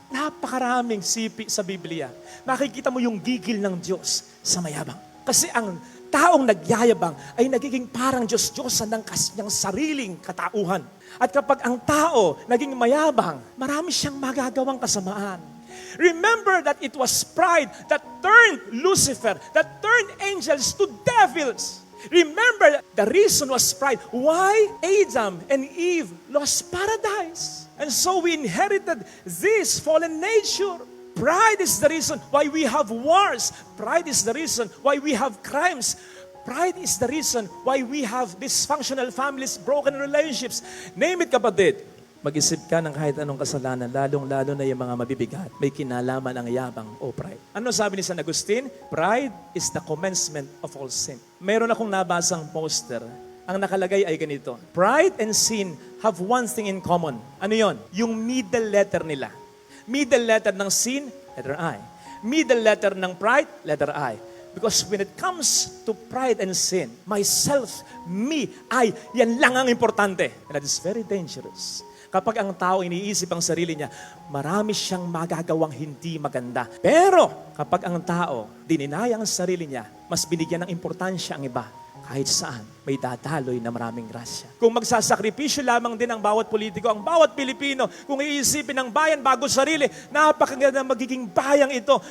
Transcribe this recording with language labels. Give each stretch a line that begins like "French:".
Filipino: Napakaraming sipi sa Biblia. Makikita mo yung gigil ng Diyos sa mayabang. Kasi ang taong nagyayabang ay nagiging parang Diyos-Diyosan ng kanyang sariling katauhan. At kapag ang tao naging mayabang, marami siyang magagawang kasamaan.
English: Remember that it was pride that turned Lucifer, that turned angels to devils. Remember, the reason was pride. Why Adam and Eve lost paradise? And so we inherited this fallen nature. Pride is the reason why we have wars. Pride is the reason why we have crimes. Pride is the reason why we have dysfunctional families, broken relationships. Name it,
Filipino: kapatid. Mag-isip ka ng kahit anong kasalanan, lalong-lalo na yung mga mabibigat. May kinalaman ang yabang o pride. Ano sabi ni San Agustin?
English: Pride is the commencement of all sin.
Filipino: Meron akong nabasang poster. Ang nakalagay ay ganito.
English: Pride and sin have one thing in common.
Filipino: Ano yon? Yung middle letter nila. Middle letter ng sin, letter I.
English: Middle letter ng pride, letter I. Because when it comes to pride and sin, myself, me, I,
Filipino: yan lang ang importante.
English: And that is very dangerous.
Filipino: Kapag ang tao iniisip ang sarili niya, marami siyang magagawang hindi maganda. Pero kapag ang tao dininaya ang sarili niya, mas binigyan ng importansya ang iba. Kahit saan, may dadaloy na maraming grasya. Kung magsasakripisyo lamang din ang bawat politiko, ang bawat Pilipino, kung iisipin ng bayan bago sarili, napakaganda magiging bayang ito.